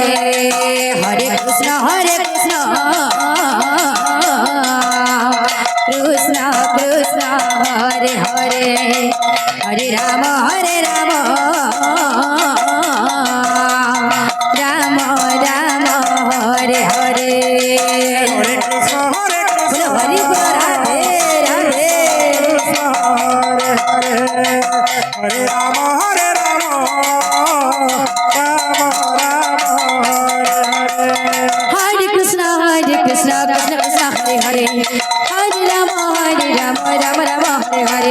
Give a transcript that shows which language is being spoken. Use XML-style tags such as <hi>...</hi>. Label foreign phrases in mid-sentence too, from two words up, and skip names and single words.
<sa>হরে কৃষ্ণ কৃষ্ণ কৃষ্ণ হরে হরে হরে রাম রাম রাম হরে হরে হরে কৃষ্ণ কৃষ্ণ হরি রাধে রাধে হরে হরে হরে রাম রাম রাম হরে হরে হরে কৃষ্ণ কৃষ্ণ কৃষ্ণ হরে হরে হরে রাম রাম হরে হরে</sa>